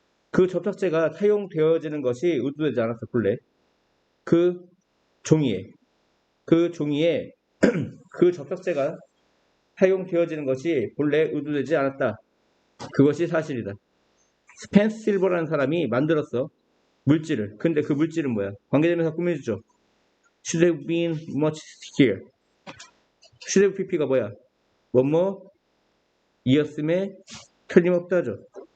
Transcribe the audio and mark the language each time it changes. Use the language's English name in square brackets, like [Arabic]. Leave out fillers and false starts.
[Korean] 그 접착제가 사용되어지는 것이 의도되지 않았어. 본래 그 종이에 그 접착제가 사용되어지는 것이 본래 의도되지 않았다. 그것이 사실이다. 스펜스 실버라는 사람이 만들었어. 물질을. 근데 그 물질은 뭐야? 관계대명사 꾸며주죠. [English] Should have been much stickier. should have pp가 뭐야? [Korean] 뭐뭐 이었음에 틀림없다죠.